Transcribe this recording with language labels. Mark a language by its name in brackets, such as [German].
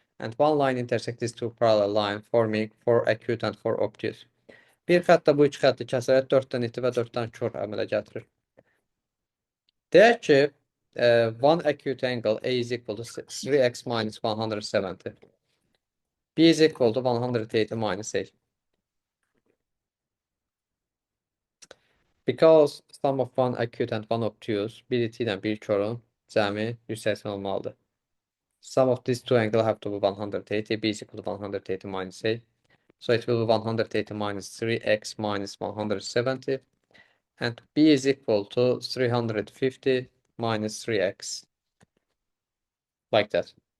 [English] And one line intersect these two parallel lines, forming four acute and four obtuse. [Azerbaijani] Bir xətt də bu iki xətti kəsərək 4 dənə iti və 4 dənə kör əmələ gətirir. Deyək ki, [English] one acute angle A is equal to 3x minus 170. B is equal to 180 minus A. Because sum of one acute and one obtuse, [Azerbaijani] bir iti ilə bir körün cəmi 180 olmalıdır. [English] Sum of these two angles have to be 180. B is equal to 180 minus A. So it will be 180 minus 3x minus 170. And B is equal to 350 minus 3x. Like that.